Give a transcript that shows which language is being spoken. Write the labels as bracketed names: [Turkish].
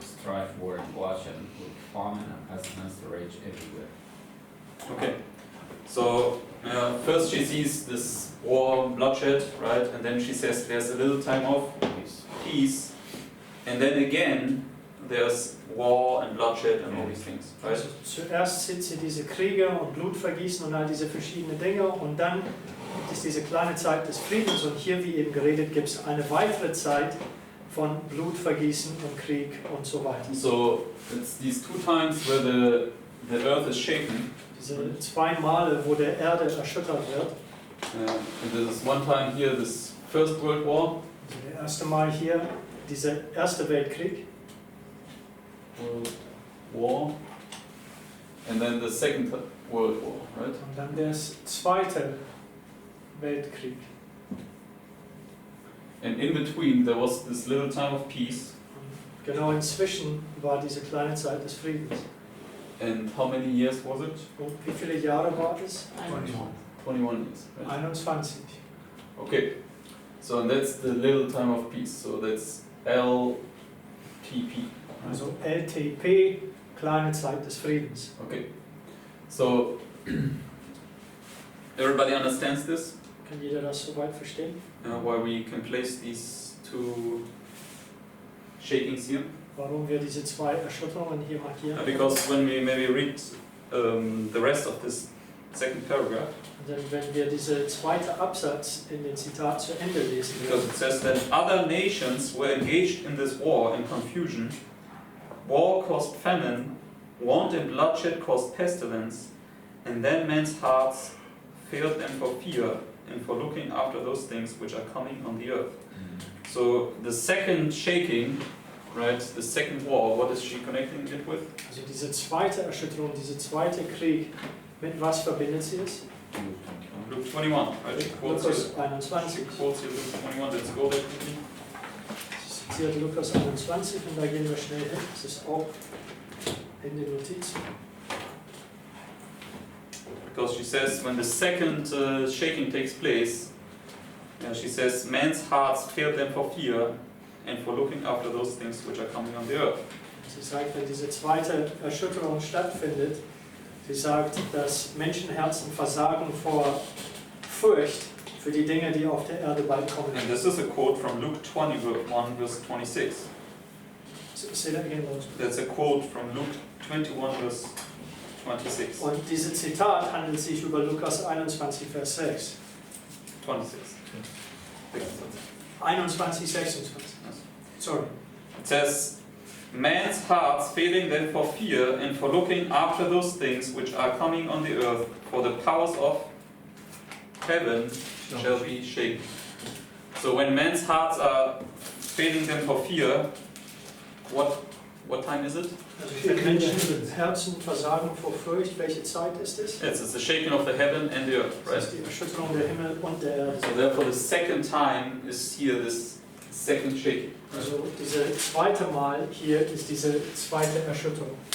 [English] Strife, war, and bloodshed, with famine and pestilence rage everywhere. Okay, so first she sees this war, bloodshed, right? And then she says there's a little time of peace. And then again there's war and bloodshed and all these things, right? [German] Also zuerst sieht sie diese Kriege und Blutvergießen und all diese verschiedenen Dinge und dann gibt es diese kleine Zeit des Friedens und hier, wie eben geredet, gibt es eine weitere Zeit von Blutvergießen und Krieg und so weiter. [English] So it's these two times where the earth is shaken. [German] Diese zwei Male, wo der Erde erschüttert wird. [English] And there's one time here, this First World War. [German] Also der erste Mal hier, dieser Erste Weltkrieg. [English] World War. And then the Second World War, right? [German] Und dann der Zweite Weltkrieg. [English] And in between there was this little time of peace. [German] Und genau inzwischen war diese kleine Zeit des Friedens. [English] And how many years was it? [German] Und wie viele Jahre war es? [English] 21 years. Right? 21. Okay, so and that's the little time of peace. So that's LTP. Right? [German] Also LTP, kleine Zeit des Friedens. [English] Okay, so everybody understands this? [German] Kann jeder das soweit verstehen? [English] Why we can place these two shakings here? [German] Warum wir diese zwei Erschütterungen hier markieren? [English] Because when we maybe read the rest of this second paragraph, [German] Denn wenn wir diese zweite Absatz in den Zitat zu Ende lesen, [English] because it says that other nations were engaged in this war and confusion, war caused famine, want and bloodshed caused pestilence, and then men's hearts failed them for fear and for looking after those things which are coming on the earth. So the second shaking, right, the second war, what is she connecting it with? [German] also diese zweite Erschütterung, dieser zweite Krieg, mit was verbindet sie es? [English] Luke 21, right? She quotes [German] Lukas [English] here, 21. she quotes here Luke 21, let's go there quickly. [German] Sie zitiert Lukas 21 und da gehen wir schnell hin. Das ist auch in den Notizen. [English] Because she says when the second shaking takes place, she says men's hearts fail them for fear and for looking after those things which are coming on the earth. [German] Sie sagt, wenn diese zweite Erschütterung stattfindet, sie sagt, dass Menschenherzen versagen vor Furcht für die Dinge, die auf der Erde bald kommen. [English] And this is a quote from Luke 21, verse 26. Say that again, Lord. That's a quote from Luke 21, verse 26. [German] Und dieses Zitat handelt sich über Lukas 21, Vers 6. [English] 26. 21, 26. Sorry. It says, man's hearts failing them for fear and for looking after those things which are coming on the earth, for the powers of heaven shall be shaken. So when men's hearts are failing them for fear, what time is it? [German] Also wenn Menschenherzen versagen vor Furcht, welche Zeit ist es? [English] Yes, it's the shaking of the heaven and the earth, [German] Das [English] right? [German] ist die Erschütterung der Himmel und der Erde. [English] So therefore the second time is here this second shaking. [German] Also diese zweite Mal hier ist diese zweite Erschütterung.